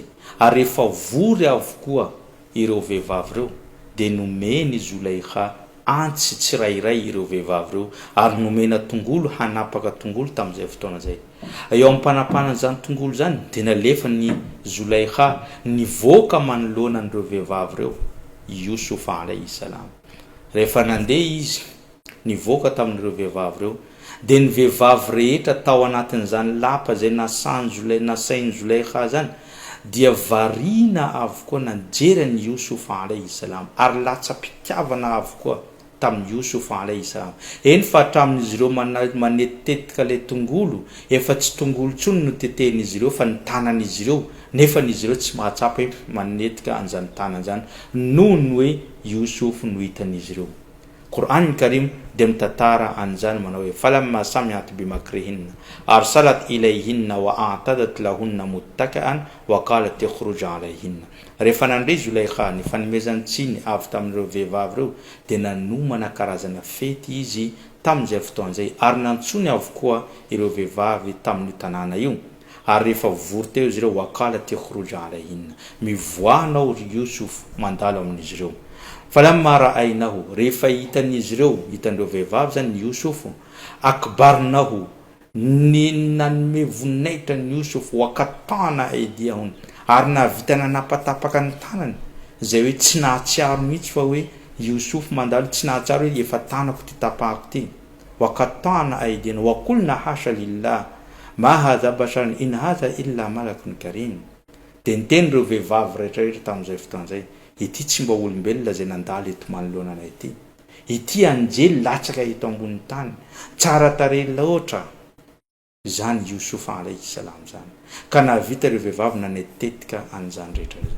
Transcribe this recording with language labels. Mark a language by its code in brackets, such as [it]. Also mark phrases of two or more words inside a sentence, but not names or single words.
[mg] Ary rehefa vory avokoa ireo vehivavy ireo dia nomeny Zulaikha antsy tsirairay ireo vehivavy ireo ary nomena tongolo hanapaka tongolo tamin'izay fotoana izay. Eo amin'ny mpanapana an'izany tongolo zany dia nalefa ny Zulaikha nivoaka manoloana an'ireo vehivavy ireo Yusuf [ar] عليه السلام. [mg] Rehefa nandeha izy nivoaka tamin'ireo vehivavy ireo dia ny vehivavy rehetra tao anatin'izany lapa izay nasain'ny Zulaikha zany dia variana avokoa nanjera ny Yusuf [ar] عليه السلام [mg] ary latsa-pitiavana avokoa tamin'ny Yusuf [ar] عليه السلام. [mg] Eny fa hatramin'izy ireo manetitetika ilay tongolo efa tsy tongolo tsony no tetehin'izy ireo fa ny tanan'izy ireo nefa n'izy ireo tsy mahatsapa manetika an'izany tanana zany noho ny hoe Yusuf no hitan'izy ireo. Qur'an Karim dia mitantara an'izany manao hoe [ar] فلما سمعت بمكرهن أرسلت إليهن وأعتدت لهن متكأ وقالت اخرج عليهن. [mg] Rehefa nandray Zulaikha ny fanomezany tsiny avy tamin'ireo vehivavy ireo dia nanomana karazana fety izy tamin'izay fotoana izay ary nantsony avokoa ireo vehivavy tamin'io tanàna io. Ary rehefa vory teo izy ireo [ar] وقالت اخرج عليهن, [mg] mivoanao Yusuf mandalo amin'izy ireo. [ar] فلما رأينه, [mg] rehefa hitan'izy ireo hitan'ireo vehivavy zany ny Yusuf akbarnahu, ny nanome voninahitra ny Yusuf [ar] وقطعن أيديهن [mg] ary navita nanapatapaka ny tanany izay hoe tsy nahatsiaro mihitsy fa hoe Yusuf mandalo tsy nahatsiaro hoe efa tanako ty tapahako ty [ar] وقطعن أيديهن وقلن حاش لله ما هذا بشرا إن هذا إلا ملك كريم. [mg] Dia niteny ireo vehivavy rehetrarehetra tamin'izay fotoan'izay, ity tsy mba olombelona izay nandalo eto manoloana ity. Ity anjely latsaka eto ambony tany, tsara tarehy loatra. Zany Youssouf [ar] عليه السلام [mg] zany. Ka navita ireo vehivavy nanetetika an'izany rehetra izany.